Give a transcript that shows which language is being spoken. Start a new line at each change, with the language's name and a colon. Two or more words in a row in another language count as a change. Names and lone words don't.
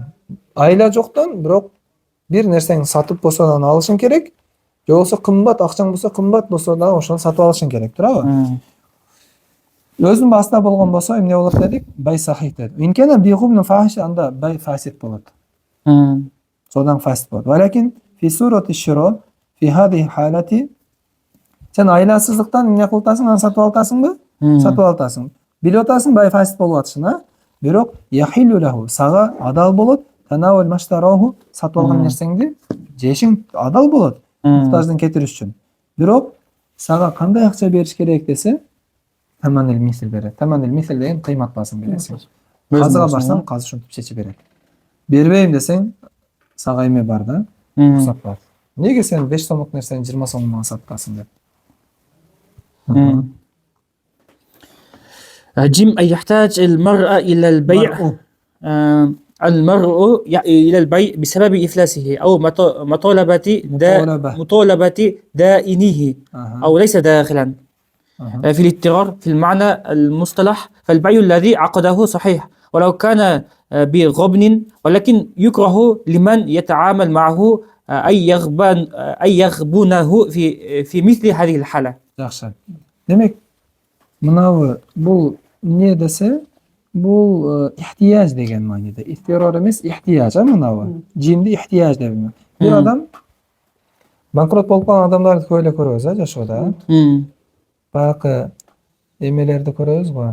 Kyrgyz: Айла жоктон, бирок бир нерсени сатып болсо да алышың керек, же болсо кымбат акчаң болсо, кымбат болсо да ошону сатып алышың керек, туурабы? Өзүнүн басында болгон болсо эмне болот дедик?
Arabic: بيع صحيح
Kyrgyz: дедик.
Arabic: إن كان بغبن فاحش, анда بيع فاسد болот.
Kyrgyz: Содан фасид болот.
Arabic: ولكن في صورة الشراء في هذه الحالة,
Kyrgyz: сен айласыздыктан эмне кылтасың, аны сатып алатасыңбы? Сатып алатасың. Билип атасың,
Arabic: بيع فاسد
Kyrgyz: болуп атышын, бирок
Arabic: يحل له,
Kyrgyz: сага адал болот,
Arabic: تناول ما اشتراه,
Kyrgyz: сатып алган нерсеңди жешиң адал болот, муктаждын кетириш үчүн. Бирок сага кандай акча бериш керек десе,
Arabic: ثمن المثل
Kyrgyz: берет.
Arabic: ثمن المثل
Kyrgyz: деген кыймат басым бересиң. Казыга барсаң, казы ушинтип чечип берет. Бербейм десең, сага эме бар да, рухсат бар. Неге сен 5 сомдук нерсени 20 сомдон саткансың деп?
Arabic: جيم أن يحتاج المرء إلى البيع إلى البيع بسبب إفلاسه أو مطالبة دائنه أو ليس داخلا في الاضطرار في المعنى المصطلح. فالبيع الذي عقده صحيح ولو كان بغبن، ولكن يكره لمن يتعامل معه أن يغبنه في مثل هذه الحالة.
Kyrgyz: Жакшы. Демек, мынабы бул эмне десе, бул ихтияж деген мааниде. Истирор эмес, ихтияж, мынабы. Жимди ихтияж деп. Бир адам банкрот болуп калган адамдарды көп эле көрөбүз, жашоодо. Баягы эмелерди көрөбүз го.